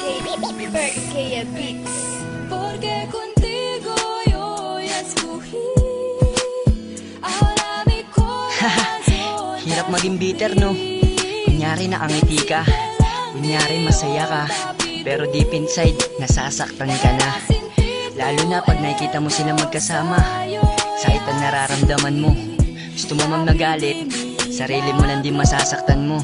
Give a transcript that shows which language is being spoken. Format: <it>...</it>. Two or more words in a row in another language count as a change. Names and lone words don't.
<es>Berkaya Beats. Porque contigo yo ya escogí. Ahora mi corazón.</es> <tl>Hirap maging bitter, no? Kunyari nakangiti ka, kunyari masaya ka, pero</tl> <en>deep inside,</en> <tl>nasasaktan ka na. Lalo na pag nakikita mo sila magkasama, sakit ang nararamdaman mo. Gusto mo mang magalit, sarili mo lang din masasaktan mo.</tl>